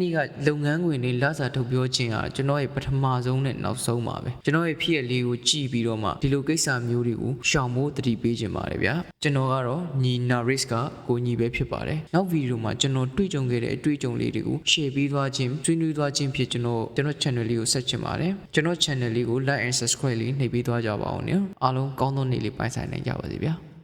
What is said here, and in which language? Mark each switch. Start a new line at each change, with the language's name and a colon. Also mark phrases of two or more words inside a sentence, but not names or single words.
Burmese: ဒီကလုပ်ငန်းခွင်တွေလစာထုတ်ပြောခြင်းဟာကျွန်တော်ရဲ့ပထမဆုံးနဲ့နောက်ဆုံးပါပဲကျွန်တော်ရဲ့ဖြစ်ရလေးကိုကြည့်ပြီးတော့မှဒီလိုကိစ္စမျိုးတွေကိုရှောင်ဖို့တတိပေးခြင်းပါတယ်ဗျာကျွန်တော်ကတော့ညီနာရစ်ကကိုညီပဲဖြစ်ပါတယ်နောက်ဗီဒီယိုမှာကျွန်တော်တွေ့ကြုံခဲ့တဲ့အတွေ့အကြုံလေးတွေကို share ပေးသွားခြင်းဆွေးနွေးသွားခြင်းဖြစ်ကျွန်တော် channel လေးကိုဆက်ချင်ပါတယ်ကျွန်တော် channel လေးကို
English: like and subscribe
Burmese: လေးနှိပ်ပေးသွားကြပါအောင်နော်အားလုံးကောင်းသောနေ့လေးပိုင်ဆိုင်နိုင်ကြပါစေဗျာ